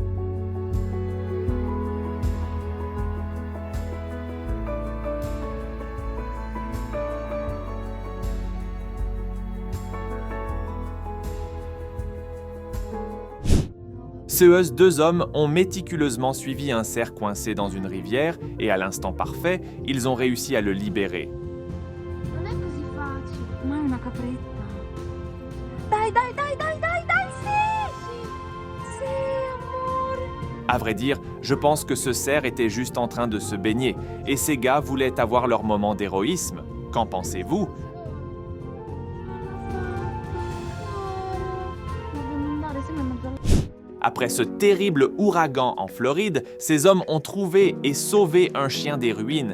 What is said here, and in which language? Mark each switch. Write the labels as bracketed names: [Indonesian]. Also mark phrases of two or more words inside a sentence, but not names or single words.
[French] Ces 2 hommes ont méticuleusement suivi un cerf coincé dans une rivière et à l'instant parfait, ils ont réussi à le libérer. [Italian] Non è così facile. Ma è una capretta. Dai, dai, dai, dai, dai, dai, sì! Sì, amore. [French] À vrai dire, je pense que ce cerf était juste en train de se baigner et ces gars voulaient avoir leur moment d'héroïsme. Qu'en pensez-vous ? Après ce terrible ouragan en Floride, ces hommes ont trouvé et sauvé un chien des ruines.